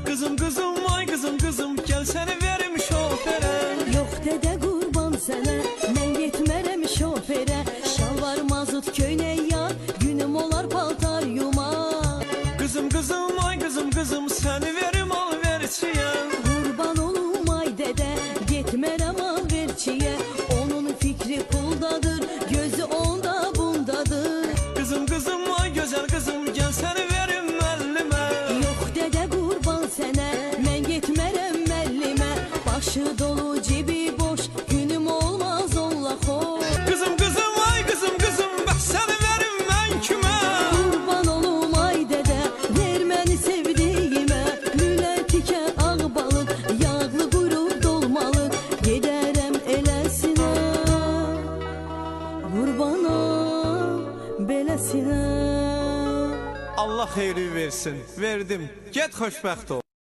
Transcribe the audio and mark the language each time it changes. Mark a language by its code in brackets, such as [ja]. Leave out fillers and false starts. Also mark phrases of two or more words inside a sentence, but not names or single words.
[tr] Kızım kızım ay kızım kızım gel seni verim şoföre. [az] Yox dədə qurban sənə, mən getmərəm şoförə. Şalvar mazut köynək yar, günüm olar paltar yumaq. [tr] Kızım kızım ay kızım kızım seni verim alverçiye. [az] Qurban olum ay dədə, getmərəm alverçiyə. Onun fikri puldadır, gözü onda bundadır. [tr] Kızım kızım ay güzel kızım gel seni verim müellime. [az] Yox dədə qurban sənə, mən getmərəm məllimə. Başı dolu, cebi boş, günüm olmaz onunla xoş. [tr] Kızım kızım ay kızım kızım bak seni verim ben kime. [az] Qurban olum ay dədə, ver məni sevdiyimə. Lülə tikə ağ balıq, yağlı qurub dolmalıq. Gedərəm eləsinə, qurbanam beləsinə. Allah xeyri versin. Verdim. Get xoşbəxt ol.